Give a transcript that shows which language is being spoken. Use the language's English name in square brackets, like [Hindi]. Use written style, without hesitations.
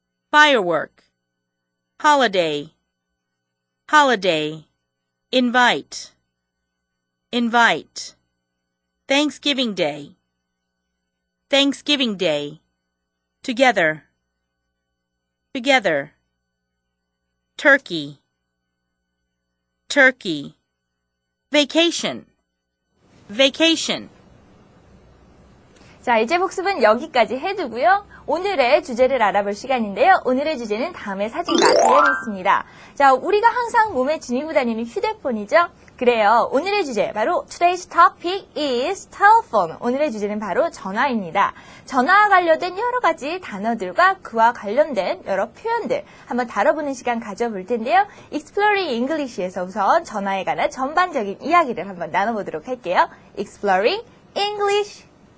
[English] firework, holiday, holiday, invite, invite, Thanksgiving Day, Thanksgiving Day, together, together, turkey, turkey, vacation, vacation. [Korean] 자, 이제 복습은 여기까지 해두고요. 오늘의 주제를 알아볼 시간인데요. 오늘의 주제는 다음의 사진과 관련이 있습니다. 자, 우리가 항상 몸에 지니고 다니는 휴대폰이죠. 그래요. 오늘의 주제, 바로 [English] Today's topic is telephone. [Korean] 오늘의 주제는 바로 전화입니다. 전화와 관련된 여러 가지 단어들과 그와 관련된 여러 표현들 한번 다뤄보는 시간 가져볼 텐데요. Exploring English에서 우선 전화에 관한 전반적인 이야기를 한번 나눠보도록 할게요. [English] Exploring English.